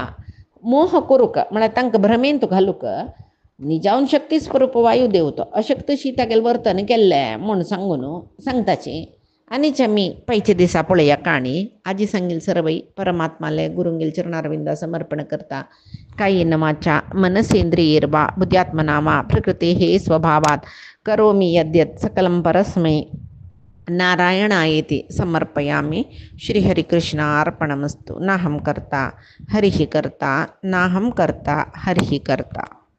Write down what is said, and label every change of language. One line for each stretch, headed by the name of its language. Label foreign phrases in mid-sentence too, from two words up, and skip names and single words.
Konkani: मोह करूंक म्हळ्यार तांकां भ्रमेंत घालूंक निजावन शक्ती स्वरूप वायुदेव तो अशक्तशी तागेलें वर्तन केल्लें म्हूण सांगून सांगताची आनीच आमी पयचे दिसा पळया काणी आजी सांगील सर्वई परमात्माले गुरुंगेल चरणारविंदा समर्पण करता
Sanskrit: कायेन वाचा मनसेंद्रियैर्वा बुद्ध्यात्मना वा प्रकृतेः स्वभावात् करोमि यद्यत् सकलं परस्मै नारायणायेति समर्पयामि. श्रीहरिकृष्णार्पणमस्तु. नाहं कर्ता हरिः कर्ता नाहं कर्ता हरिः कर्ता.